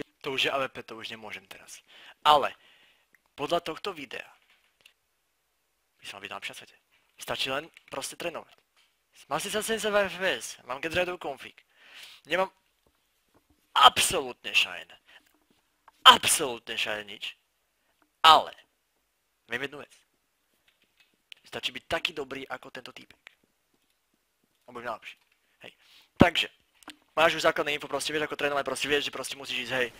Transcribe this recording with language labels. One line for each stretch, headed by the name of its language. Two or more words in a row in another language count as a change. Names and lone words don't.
Slovak: To už je AWP, to už nemôžem teraz. Ale podľa tohto videa by som mal byť na lepšom svete. Stačí len proste trénovať. Mám si 70 FPS, mám
English: get ready config.
Slovak: Nemám absolútne shine. Absolútne shine nič. Ale viem jednu vec. Stačí byť taký dobrý ako tento týpek. On bude najlepší. Hej. Takže máš už základné info, proste vieš ako trénovať, proste vieš, že proste musíš ísť, hej.